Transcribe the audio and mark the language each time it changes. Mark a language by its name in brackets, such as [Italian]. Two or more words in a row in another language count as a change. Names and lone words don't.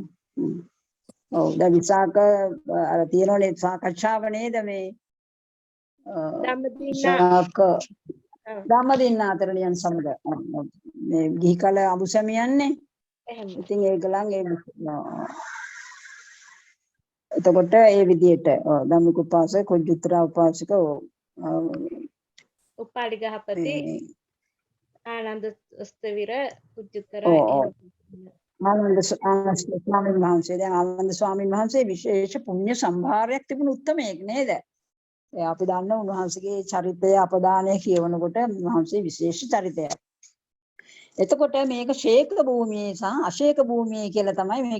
[Sinhala] ඔව් දැන් විසාක අර තියෙනෝනේ සාකච්ඡාව නේද මේ ධම්මදින්නා අතරණියන් සමග මේ ගිහි කල අඹුසැමියන්නේ. ඉතින් ඒගලන් එතකොට ඒ විදිහට ධම්මික උපාසක කුජුත්තර උපාසක උපාලි ගහපති ආනන්ද ස්ථවිර කුජුත්තර ආනන්ද ස්වාමීන් වහන්සේ දැන් ආනන්ද ස්වාමීන් වහන්සේ විශේෂ පුණ්‍ය සම්භාරයක් තිබුණු උත්තමයෙක් නේද? අපි දන්න උන්වහන්සේගේ චරිතය අපදානය කියවනකොට උන්වහන්සේ විශේෂ චරිතයක්. එතකොට මේක ශේක භූමියේ සහ අශේක භූමියේ කියලා තමයි මේක.